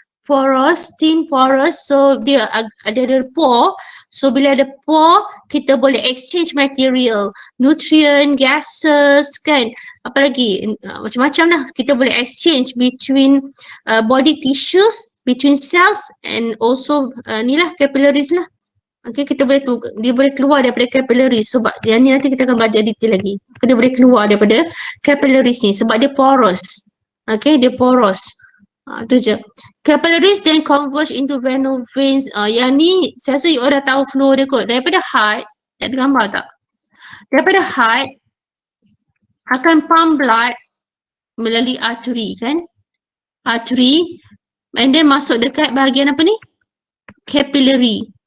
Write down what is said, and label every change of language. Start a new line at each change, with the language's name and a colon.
English: porous, thin porous. So
Malay: dia ada
English: pore.
Malay: So bila ada pore, kita boleh exchange material, nutrient, gases kan. Apa lagi? Macam-macam lah. Kita boleh
English: exchange between body tissues, between cells and also
Malay: ni lah
English: capillaries lah.
Malay: Okay, dia boleh keluar daripada capillaries sebab yang ni nanti kita akan belajar detail lagi. Dia boleh keluar daripada capillaries ni sebab dia porous. Okay, dia porous. Itu je.
English: Capillaries then converge into venous veins.
Malay: Yang ni saya rasa you dah tahu flow dia kot. Daripada heart, tak ada gambar tak? Daripada heart akan pump blood melalui artery kan?
English: Artery and then
Malay: masuk dekat bahagian apa ni? Capillary.